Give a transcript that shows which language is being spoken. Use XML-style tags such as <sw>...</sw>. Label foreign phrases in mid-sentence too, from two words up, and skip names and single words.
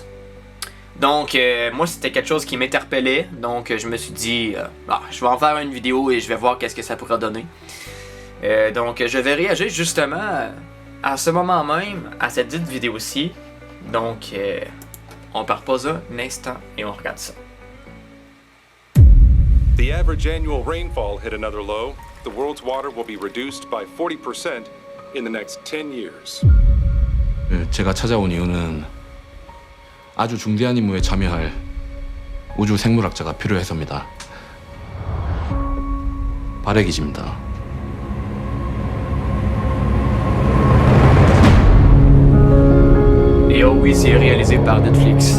<fr>Donc, moi, c'était quelque chose qui m'interpellait, donc je me suis dit, je vais en faire une vidéo et je vais voir qu'est-ce que ça pourra donner. Donc, je vais réagir justement à ce moment même, à cette dite vidéo-ci. Donc, on part pas un instant et on regarde ça.</fr> <en>The average annual rainfall hit another low. The world's water will be reduced by 40% in the next 10 years.</en> <ko>제가 찾아온 이유는 아주 중대한 임무에 참여할 우주 생물학자가 필요해서입니다. 발해기지입니다.</ko> <fr>Et oh oui, c'est réalisé par Netflix.</fr>